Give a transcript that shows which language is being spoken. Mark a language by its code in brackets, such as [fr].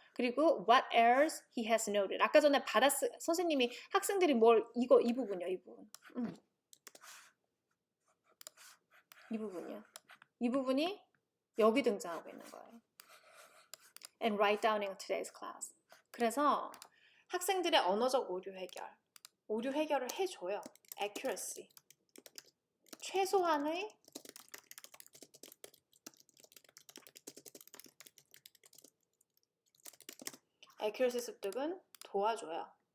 [ko] 그리고 [en] what errors he has noted. [ko] 아까 전에 선생님이 학생들이 이 부분이요, 이 부분. 이 부분이요. 이 부분이 여기 등장하고 있는 거예요. [en] And write down in today's class. [ko] 그래서 학생들의 언어적 오류 해결을 해줘요. [en] accuracy. [ko] 최소한의 accuracy 습득은 도와줘요.